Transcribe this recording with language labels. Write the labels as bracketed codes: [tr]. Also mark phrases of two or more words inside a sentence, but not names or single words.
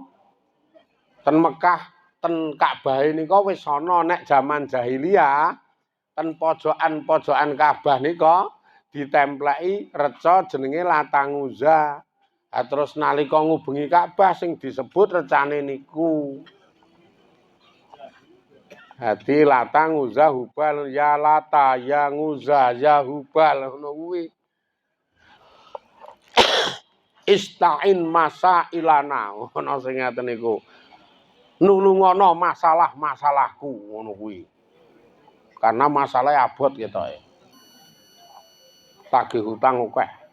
[jv] Ten Mekah, ten Ka'bah nika wis ana nek jaman jahiliyah. Ten pojokan-pojokan Ka'bah nika ditempleki reca jenenge Latanguza. Terus nalika ngubengi Ka'bah sing disebut recane niku. Hati Lata Nguza Hubal ya Lata ya Nguza ya Hubal ngono kuwi. Istain masa ilana ngono sing ngaten niku. Nulungono masalah-masalahku ngono kuwi. Karena masalah abot ketoke. Tagih hutang akeh.